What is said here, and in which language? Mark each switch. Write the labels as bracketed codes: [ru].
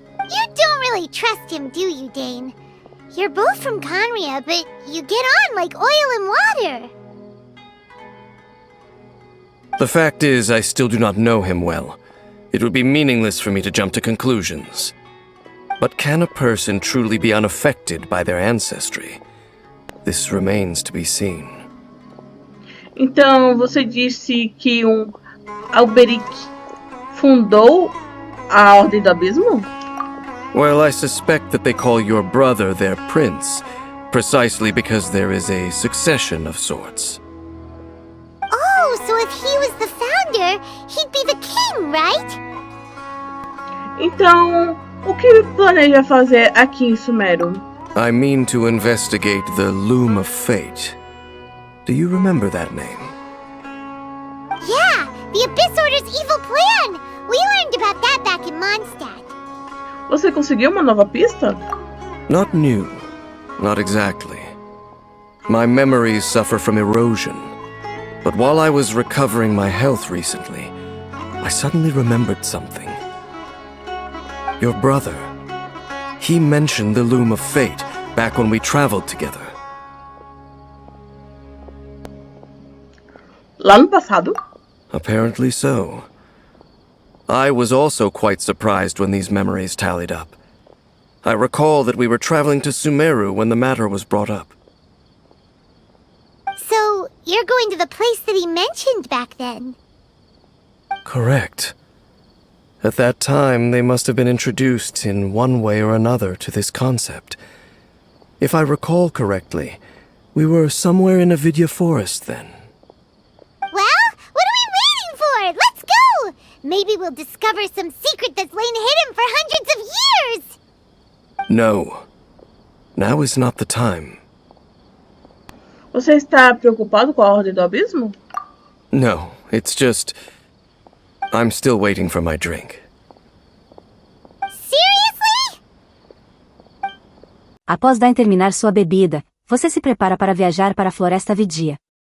[en] You don't really trust him, do you, Dane? You're both from Conria, but you get on like oil and water. The fact is, I still do not know him well. It would be meaningless for me to jump to conclusions. But can a person truly be unaffected by their ancestry? This remains to be seen. [pt] Então, você disse que Alberic fundou a Ordem do Abismo? [en] Well, I suspect that they call your brother their prince, precisely because there is a succession of sorts. Oh, so if he was the founder, he'd be the king, right? [pt] Então, o que planeja fazer aqui em Sumero? [en] I mean to investigate the Loom of Fate. Do you remember that name? Yeah, the Abyss Order's evil plan! We learned about that back in Mondstadt. [pt] Você conseguiu uma nova pista? [en] Not new. Not exactly. My memories suffer from erosion. But while I was recovering my health recently, I suddenly remembered something. Your brother. He mentioned the Loom of Fate back when we traveled together. [pt] Lá no passado? [en] Apparently so. I was also quite surprised when these memories tallied up. I recall that we were traveling to Sumeru when the matter was brought up. So, you're going to the place that he mentioned back then? Correct. At that time, they must have been introduced in one way or another to this concept. If I recall correctly, we were somewhere in Avidya Forest then. Well, what are we waiting for? Let's go! Maybe we'll discover some secret that's lain hidden for hundreds of years! No. Now is not the time. [pt] Você está preocupado com a Ordem do Abismo? [en] No, it's just... I'm still waiting for my drink. Seriously? [pt] Após Dain terminar sua bebida, você se prepara para viajar para a Floresta Vidia.